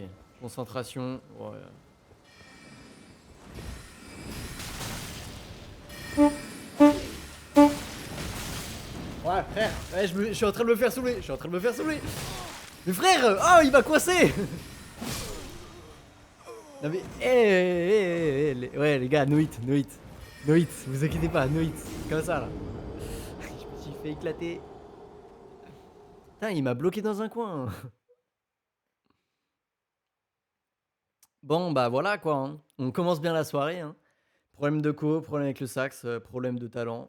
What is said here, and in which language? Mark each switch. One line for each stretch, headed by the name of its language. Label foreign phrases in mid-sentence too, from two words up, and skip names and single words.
French: Concentration. Oh, ouais, frère. Ouais, je suis en train de me faire saouler. Je suis en train de me faire saouler. Mais frère, oh, il m'a coincé. Non mais, ouais les gars,
English: no hit, no hit. No hit,
French: vous inquiétez pas,
English: no hit.
French: Comme ça là. Je me suis fait éclater. Putain, il m'a bloqué dans un coin. Bon, bah voilà quoi. Hein. On commence bien la soirée. Hein. Problème de co, problème avec le sax, problème de talent.